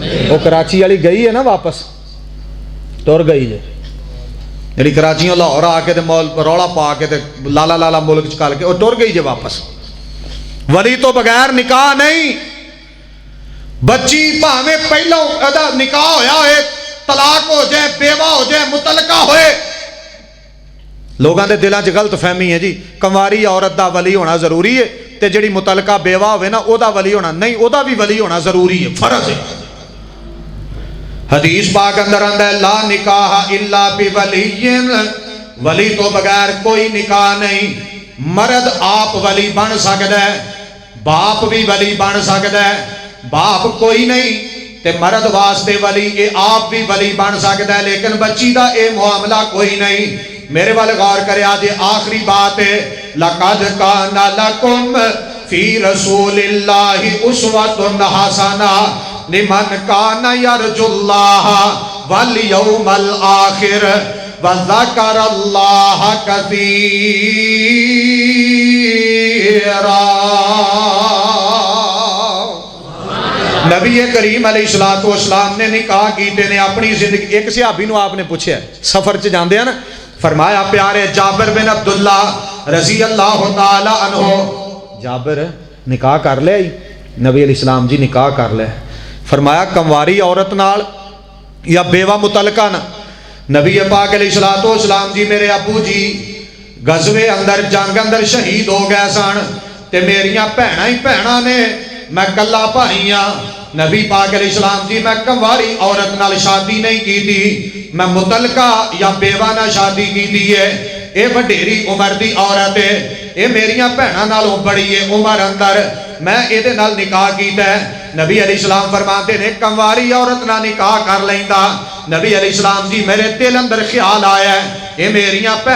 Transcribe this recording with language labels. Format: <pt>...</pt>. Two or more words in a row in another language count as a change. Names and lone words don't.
<pa>وہ کراچی والی گئی ہے نا واپس, ٹر گئی جے, یعنی کراچیوں لاہور آ کے رولا پا کے لالا لالا ملک چکال کے وہ ٹر گئی جے واپس. ولی تو بغیر نکاح نہیں. بچی بھاویں پہلوں ادا نکاح ہویا ہوئے, طلاق ہو جائے, بیوہ ہو جائے, متعلقہ ہوئے. لوگاں دے دلاں چ غلط فہمی ہے جی, کنواری عورت دا ولی ہونا ضروری ہے, تے جڑی متعلقہ بیوہ ہوئے نا او دا ولی ہونا نہیں, او دا بھی ولی ہونا ضروری ہے, فرض ہے. حدیث پاک اندر آندا ہے</pa> <ar>لا نکاح الا بولی,</ar> <pa>ولی تو بغیر کوئی نکاح نہیں. مرد آپ ولی بن سکتا ہے, باپ بھی ولی بن سکتا ہے, باپ کوئی نہیں تے مرد واسطے ولی اے آپ بھی ولی بن سکتا ہے, لیکن بچی دا اے معاملہ کوئی نہیں. میرے والے غور کرے آجے, آخری بات ہے,</pa> <ar>لَقَدْ كَانَ لَكُمْ فِي رَسُولِ اللَّهِ أُسْوَةٌ حَسَنَةٌ لِمَنْ كَانَ يَرْجُو اللَّهَ وَالْيَوْمَ الْآخِرَ وَذَكَرَ اللَّهَ كَثِيرًا.</ar> <pa>نبی کریم علیہ الصلوۃ والسلام نے نکاح کیتے نے اپنی زندگی. ایک صحابی نو آپ نے پوچھا سفر چ جاندے ہیں نا, فرمایا پیارے جابر بن عبداللہ رضی اللہ تعالی عنہ, جابر نکاح کر لیا ہی؟ نبی علیہ السلام جی نکاح کر لیا. فرمایا کنواری عورت نال یا بیوہ متعلقہ نا؟ نبی پاک علیہ الصلوۃ والسلام جی میرے ابو جی غزوے اندر جنگ اندر شہید ہو گئے سن, تے میریاں بھیناں ہی بھیناں نے, میں کلا بھائی ہاں. نبی پاک علیہ السلام جی میں کنواری عورت نال شادی نہیں کی تھی, میں متعلقہ یا بیوہ نال شادی کی تھی ہے. اے وڈیری عمر دی عورت ہے, اے میریاں بھیناں نالوں بڑی ہے عمر اندر, میں اے دے نال نکاح کیتا ہے. نبی علیہ السلام فرماتے نے کنواری عورت نال نکاح کر لیندا. نبی علیہ السلام جی میرے دل اندر خیال آیا ہے, اے میریاں بھیناں</pa>